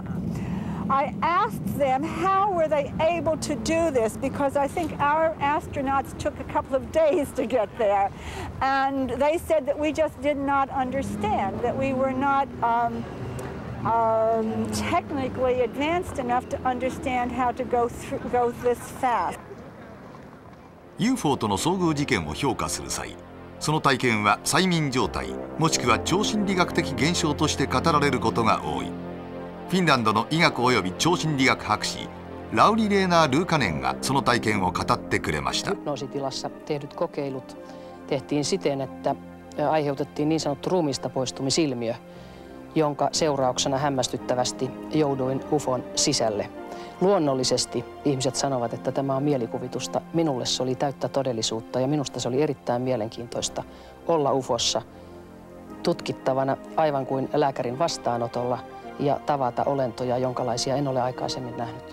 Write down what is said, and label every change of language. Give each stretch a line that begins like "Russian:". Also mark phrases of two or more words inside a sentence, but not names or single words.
English: I asked them how were they able to do this, because I think our astronauts took a couple of days to get there. And they said that we just did not understand, that we were not technically advanced enough to understand how to go this fast.
Japanese: UFO との遭遇事件を評価する際、その体験は催眠状態もしくは超心理学的現象として語られることが多い。フィンランドの医学及び超心理学博士ラウリ・レーナー・ルーカネンがその体験を語ってくれました。
Finnish: Hypnoositilassa tehdyt kokeilut tehtiin siten, että aiheutettiin niin sanottu ruumiista poistumisilmiö, jonka seurauksena hämmästyttävästi jouduin UFOn sisälle. Luonnollisesti ihmiset sanovat, että tämä on mielikuvitusta. Minulle se oli täyttä todellisuutta, ja minusta se oli erittäin mielenkiintoista olla UFOssa tutkittavana aivan kuin lääkärin vastaanotolla ja tavata olentoja, jonkalaisia en ole aikaisemmin nähnyt.